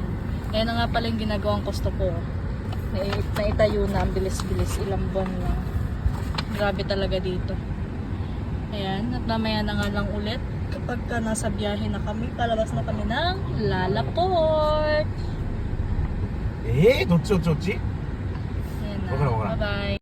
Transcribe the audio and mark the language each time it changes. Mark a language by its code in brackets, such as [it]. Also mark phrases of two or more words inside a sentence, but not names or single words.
[tl] Ayan na nga pala yung ginagawang gusto ko. Naitayo na. Ang bilis-bilis. Ilang buwan na. Grabe talaga dito. Ayan, at mamaya na nga lang ulit kapag nasa biyahe na kami, palabas na kami ng Lalaport. [ja] どっちどっちどっち [tl] Ayan na, [en] Okay, okay. bye bye.